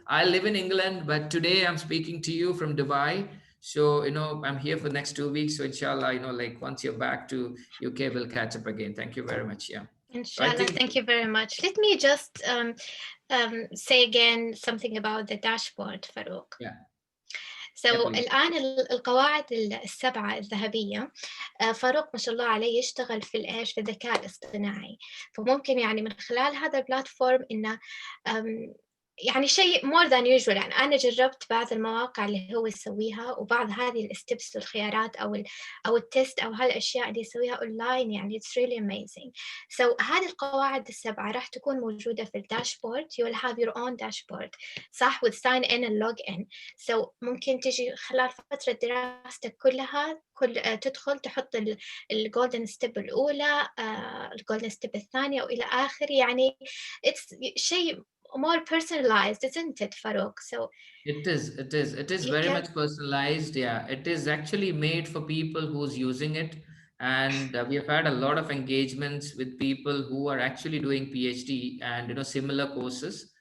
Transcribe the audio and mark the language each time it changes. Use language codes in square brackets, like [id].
[en] I live in England, but today I'm speaking to you from Dubai. So, I'm here for the next 2 weeks. So inshallah, like once you're back to UK, we'll catch up again. Thank you very much. Yeah. Inshallah, thank you very much. Let me just say again something about the dashboard, Farouk. Yeah. [ar] So الآن القواعد السبعة الذهبية، فاروق ما شاء الله عليه يشتغل في الذكاء الاصطناعي، فممكن يعني من خلال هذا البلاتفورم إنه يعني شيء [en] more than usual. [ar] يعني أنا جربت بعض المواقع اللي هو يسويها وبعض هذه الستبس والخيارات أو التست أو هالأشياء اللي يسويها أونلاين، يعني [en] it's really amazing. [ar] So هذه القواعد السبعة راح تكون موجودة في الداشبورد. [en] You will have your own dashboard صح with sign in and log in. [ar] So ممكن تجي خلال فترة دراستك كلها تدخل تحط الجولدن ستيب الأولى، الجولدن ستيب الثانية وإلى آخر. [en] يعني it's شيء more personalized, isn't it, Farouk? So it is very much personalized. Yeah, it is actually made for people who's using it, and we have had a lot of engagements with people who are actually doing PhD and similar courses.